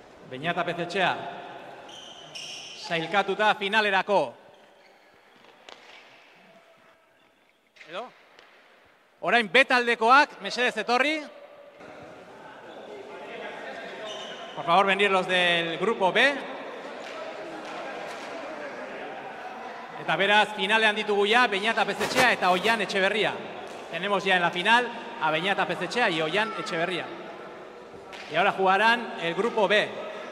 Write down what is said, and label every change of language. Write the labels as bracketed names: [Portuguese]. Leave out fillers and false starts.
[Basque] Beñat Pezetxea sailkatuta finalerako. Edo? Orain betaldekoak, mesedez etorri. [Spanish] Por favor, venir los del grupo B. [Basque] Eta beraz, finalean ditugu ya Beñat Pezetxea eta Oian Etxeberria. [Spanish] Tenemos ya en la final a Beñat Pezetxea y Oian Etxeberria. Y ahora jugarán el grupo B.